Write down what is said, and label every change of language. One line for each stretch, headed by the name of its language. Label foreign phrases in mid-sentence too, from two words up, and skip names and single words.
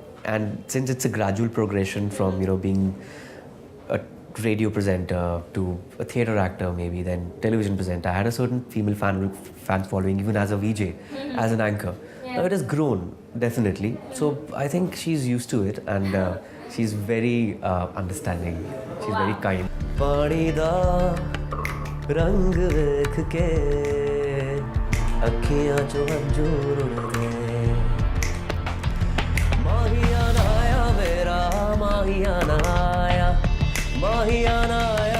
English: And since it's a gradual progression from, being a radio presenter to a theatre actor maybe, then television presenter, I had a certain female fan following even as a VJ, as an anchor. Yeah. Now it has grown, definitely. So I think she's used to it and she's very understanding. She's very kind.
Punjabi: ਪਾਣੀ ਦਾ ਰੰਗ ਦੇਖ ਕੇ ਅੱਖੀਆਂ ਚੋ ਅੰਜੁਰ ਉਡੇ ਮਾਹੀਯਾਨਾ ਆਇਆ ਮੇਰਾ ਮਾਹੀਯਾਨਾ ਆਇਆ ਮਾਹੀਯਾਨਾ